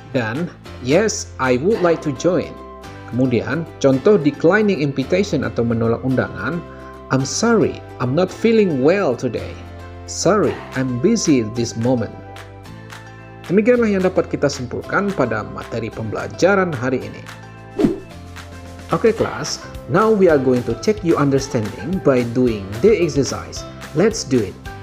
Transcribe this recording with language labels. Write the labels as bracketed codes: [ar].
[en] Dan yes I would like to join. [id] Kemudian contoh declining invitation atau menolak undangan, [en] I'm sorry, I'm not feeling well today. Sorry, I'm busy this moment. [id] Demikianlah yang dapat kita simpulkan pada materi pembelajaran hari ini. [en] Okay class, now we are going to check your understanding by doing the exercise. Let's do it.